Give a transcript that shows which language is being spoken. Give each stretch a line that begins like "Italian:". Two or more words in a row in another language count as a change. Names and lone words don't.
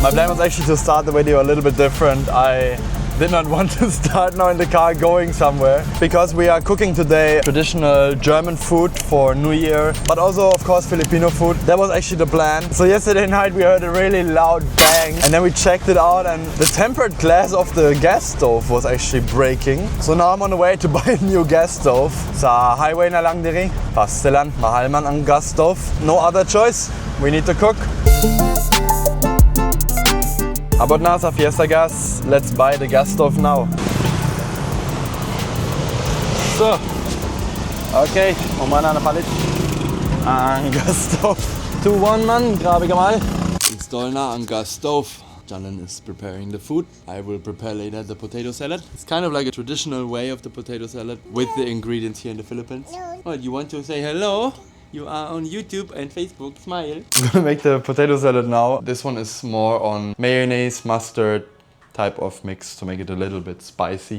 English: My plan was actually to start the video a little bit different. I did not want to start now in the car going somewhere because we are cooking today traditional German food for New Year, but also of course Filipino food. That was actually the plan. So yesterday night we heard a really loud bang and then we checked it out and the tempered glass of the gas stove was actually breaking. So now I'm on the way to buy a new gas stove.
Cebuano: Sa highway na lang diri. Pastelan, mahal man ang
English: gas stove. No other choice. We need to cook.
Cebuano: Abot na sa Fiesta Gas.
English: Let's buy the gas stove now. So,
Cebuano: okay, umana na palit ang
English: gas stove.
Cebuano: 2-1 man, grabe ka mal. Install na ang
English: gas stove. Janan is preparing the food. I will prepare later the potato salad. It's kind of like a traditional way of the potato salad with the ingredients here in the Philippines. What, you want to say hello? You are on YouTube and Facebook, smile. I'm gonna make the potato salad now. This one is more on mayonnaise, mustard type of mix to make it a little bit spicy.